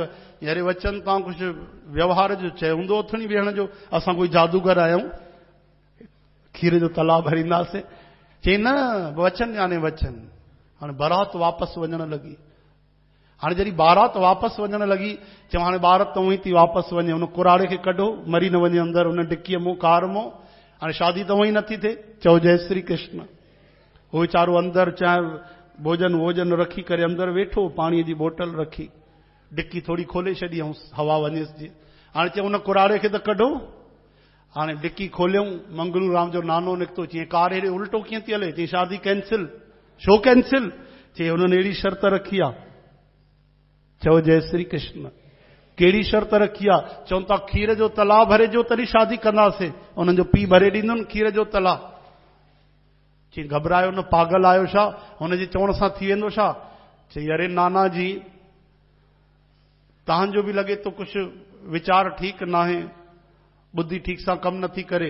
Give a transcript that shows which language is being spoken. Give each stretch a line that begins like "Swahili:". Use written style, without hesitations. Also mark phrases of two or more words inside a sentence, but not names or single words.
Sindhi: यारे वचन तव्हां कुझु व्यवहार जो चयो हूंदो, उथणी वेहण जो, असां कोई जादूगर आहियूं खीर जो तलाह भरींदासीं। चई न, वचन याने वचन। हाणे बारात वापसि वञण लॻी। हाणे जॾहिं बारात वापसि वञण लॻी, चयो हाणे बारात त उहो ई थी वापसि वञे, हुन कुराड़े खे कढो, मरी न वञे अंदरि हुन डिकीअ मों कार मों। हाणे शादी त उहो ई नथी थिए। चओ जय श्री कृष्ण। उहो वीचारो अंदरि चाहे भोजन वोजन रखी करे अंदरि वेठो, पाणीअ जी बोतल रखी, डिकी थोड़ी खोले छॾी ऐं हवा वञेसि जीअं। हाणे चयो हुन कुराड़े खे त कढो। हाणे डिकी खोलियऊं, मंगलू राम जो नानो निकितो। चई कार हेॾे उल्टो कीअं थी हले? चई शादी कैंसिल। छो कैंसिल? चई हुननि अहिड़ी शर्त रखी आहे। चओ जय श्री कृष्ण। कहिड़ी शर्त रखी आहे? चवनि था खीर जो तलाह भरे जो तॾहिं शादी कंदासीं, उन्हनि जो पीउ भरे ॾींदुनि खीर जो तलाह। चई घबरायो न, पागल आयो छा? हुनजे चवण सां थी वेंदो छा? चई अरे नाना जी, तव्हांजो बि लॻे थो कुझु वीचार ठीकु न आहे, बुद्धि ठीक सां कमु नथी करे।